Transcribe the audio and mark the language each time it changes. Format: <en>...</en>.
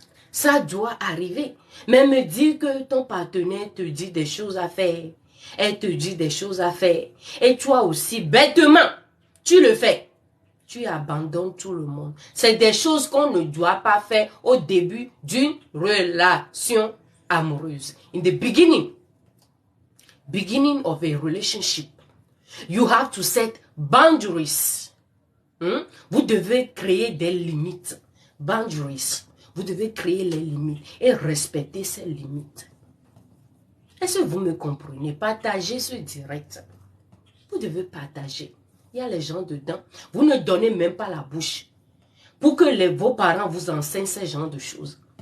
<fr>Ça doit arriver. Mais me dire que ton partenaire te dit des choses à faire, elle te dit des choses à faire, et toi aussi, bêtement, tu le fais. Tu abandonnes tout le monde. C'est des choses qu'on ne doit pas faire au début d'une relation amoureuse.</fr> <en>In the beginning of a relationship, you have to set boundaries.</en> <fr>Vous devez créer des limites. Boundaries. Vous devez créer les limites et respecter ces limites. Est-ce que vous me comprenez? Partagez ce direct. Vous devez partager. Il y a les gens dedans. Vous ne donnez même pas la bouche pour que vos parents vous enseignent ce genre de choses.</fr>